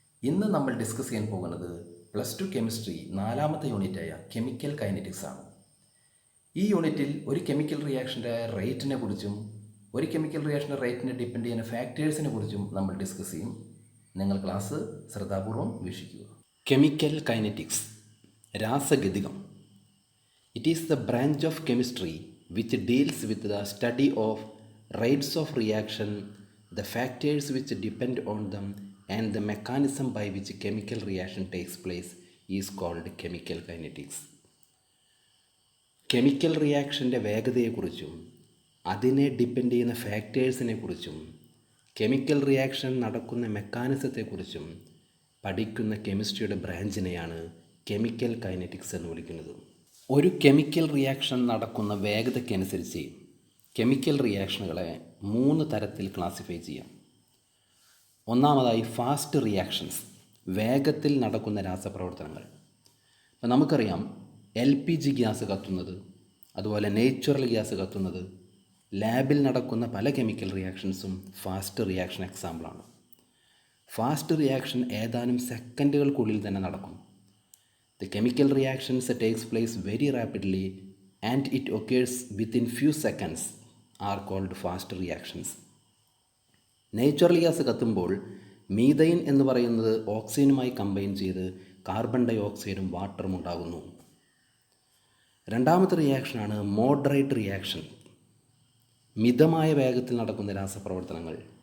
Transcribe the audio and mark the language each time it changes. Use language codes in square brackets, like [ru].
[ml] ഇന്ന് നമ്മൾ ഡിസ്കസ് ചെയ്യാൻ പോകുന്നത് +2 കെമിസ്ട്രി 4ാമത്തെ യൂണിറ്റായ കെമിക്കൽ കൈനറ്റിക്സ് ആണ്. ഈ യൂണിറ്റിൽ ഒരു കെമിക്കൽ റിയാക്ഷൻ്റെ റേറ്റിനെ കുറിച്ചും ഒരു കെമിക്കൽ റിയാക്ഷൻ്റെ റേറ്റിനെ ഡിപ്പെൻഡ് ചെയ്യുന്ന ഫാക്ടേഴ്സിനെ കുറിച്ചും നമ്മൾ ഡിസ്കസ് ചെയ്യും. നിങ്ങൾ ക്ലാസ് ശ്രദ്ധാപൂർവം വീക്ഷിക്കുക. Chemical kinetics, രാസഗതികം. [en] It is the branch of chemistry which deals with the study of rates of reaction, the factors which depend on them, and the mechanism by which chemical reaction takes place is called chemical kinetics. [ml] Chemical റിയാക്ഷൻ്റെ വേഗതയെക്കുറിച്ചും അതിനെ depend ചെയ്യുന്ന ഫാക്ടേഴ്സിനെ കുറിച്ചും chemical reaction നടക്കുന്ന മെക്കാനിസത്തെക്കുറിച്ചും പഠിക്കുന്ന കെമിസ്ട്രിയുടെ ബ്രാഞ്ചിനെയാണ് chemical kinetics എന്ന് വിളിക്കുന്നത്. ഒരു chemical reaction നടക്കുന്ന വേഗതയ്ക്കനുസരിച്ച് chemical റിയാക്ഷനുകളെ 3 തരത്തിൽ ക്ലാസിഫൈ ചെയ്യാം. ഒന്നാമതായി ഫാസ്റ്റ് റിയാക്ഷൻസ്, വേഗത്തിൽ നടക്കുന്ന രാസപ്രവർത്തനങ്ങൾ. ഇപ്പം നമുക്കറിയാം LPG ഗ്യാസ് കത്തുന്നത്, അതുപോലെ നേച്ചുറൽ ഗ്യാസ് കത്തുന്നത്, ലാബിൽ നടക്കുന്ന പല കെമിക്കൽ റിയാക്ഷൻസും ഫാസ്റ്റ് റിയാക്ഷൻ എക്സാമ്പിളാണ്. ഫാസ്റ്റ് റിയാക്ഷൻ ഏതാനും സെക്കൻഡുകൾക്കുള്ളിൽ തന്നെ നടക്കും. [en] The chemical reactions takes place very rapidly and it occurs within few seconds are called fast reactions. [ml] Natural gas കത്തുമ്പോൾ മീഥൈൻ എന്ന് പറയുന്നത് ഓക്സിജനുമായി കമ്പൈൻ ചെയ്ത് കാർബൺ ഡൈ ഓക്സൈഡും വാട്ടറും ഉണ്ടാകുന്നു. രണ്ടാമത്തെ റിയാക്ഷനാണ് മോഡറേറ്റ് റിയാക്ഷൻ, മിതമായ വേഗത്തിൽ നടക്കുന്ന രാസപ്രവർത്തനങ്ങൾ.